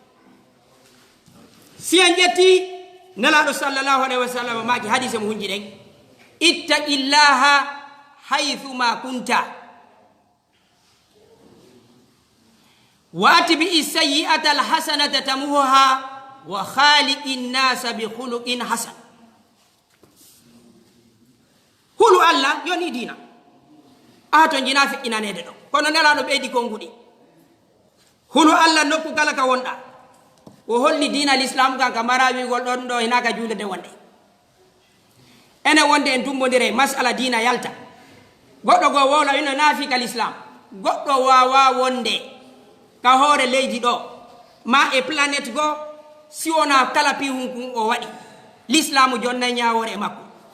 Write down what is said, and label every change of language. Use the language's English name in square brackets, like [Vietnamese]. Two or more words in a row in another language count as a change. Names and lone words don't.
[Fula] Si en ƴetti nelaɗo [Arabic] صلى الله عليه وسلم [Fula] maki hadise mo hunji ɗen [Arabic] اتق الله حيثما كنت وأتبع السيئة الحسنة تمحها وخالق الناس بخلق حسن. [Fula] hulu Allah yoni dina a to jina feƴƴinanede ɗo kono nelaɗo ɓeydi konguɗi hulu Allah nokku kala ka wonɗa o holli dina l'islam kan ka marawigol ɗon ɗo hinaka juulede wonde ene wonde en tumbodire masala dina yalta goɗɗo go wowla ino naafi ka l'islam goɗɗo wawa wonde ka hoore leydi ɗo ma e planète go si wona kala pihunkun o waɗi l'islamu jonnay ñawore e makko.